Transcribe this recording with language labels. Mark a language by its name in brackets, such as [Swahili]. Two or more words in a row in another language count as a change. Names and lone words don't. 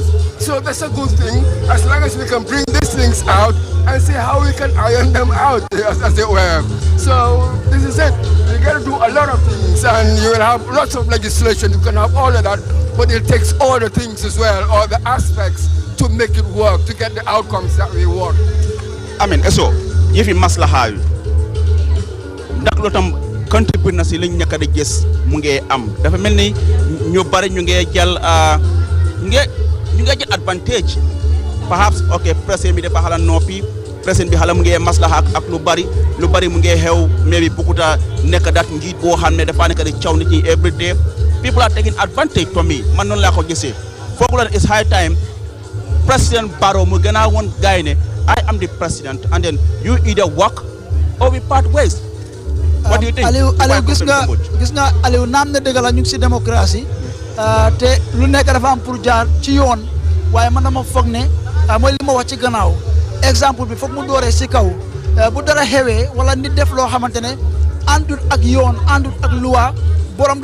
[English] So that's a good thing, as long as we can bring these things out and see how we can iron them out, as it were. So this is it. You got to do a lot of things, and you will have lots of legislation. You can have all of that, but it takes all the things as well, all the aspects to make it work, to get the outcomes that we want. I mean, so if you [Wolof] maslaha ndax lo tam contribute na si liñ ñaka di gis mu ngi am dafa melni ñu bari ñu ngi jël [English] advantage perhaps okay [Wolof] president bi dafa xala nopi president bi xala mu ngi maslaha ak lu bari mu ngi xew maybe bukuta nek dat njiit bo xamne dafa nek di ciaw nit ñi [English] every day people are taking advantage to me [Wolof] man non la ko gisee fogu la [English] it's high time President Barrow [Wolof] mu gëna won gaay ne [English] I am the president and then you either work or we part ways. What do you think? [Wolof] Aliou gis nga Aliou naam ne dëgg la ñu ngi si démocratie te lu nekk dafa am pour jaar ci yoon waaye man dama foog ne mooy li ma wax ci gannaaw exemple bi foog mu dooree si kaw bu dara xewee wala nit def loo xamante ne àndut ak yoon àndut ak loi borom